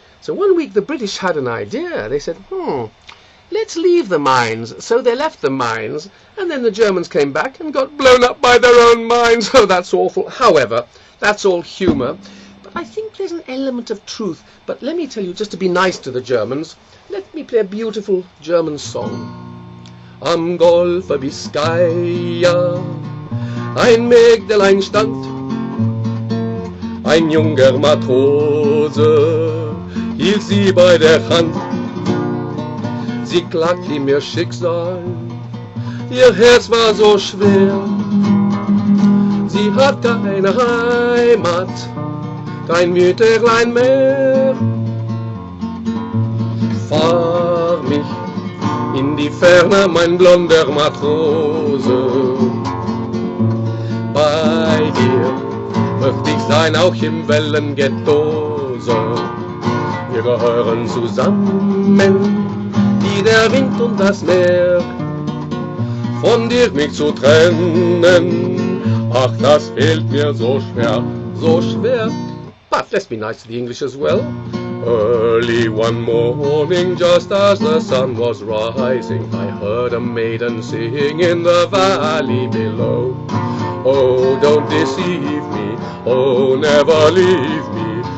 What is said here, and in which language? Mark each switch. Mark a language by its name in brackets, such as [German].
[English] So one week, the British had an idea. They said, let's leave the mines. So they left the mines, and then the Germans came back and got blown up by their own mines. Oh, that's awful. However, that's all humour. But I think there's an element of truth. But let me tell you, just to be nice to the Germans, let me play a beautiful German song. [German] Am Golfe Biscaya ein Mägdelein stand, ein junger Matrose hielt sie bei der Hand. Sie klagte ihm ihr Schicksal, ihr Herz war so schwer. Sie hat keine Heimat, kein Mütterlein mehr. Fahr mich in die Ferne, mein blonder Matrose. Bei dir möchte ich sein, auch im Wellengettose. Wir gehören zusammen, wie der Wind und das Meer. Von dir mich zu trennen, ach, das fehlt mir so schwer, so schwer. [English] But let's be nice to the English as well. Early one morning, just as the sun was rising, I heard a maiden sing in the valley below. Oh, don't deceive me, oh, never leave me.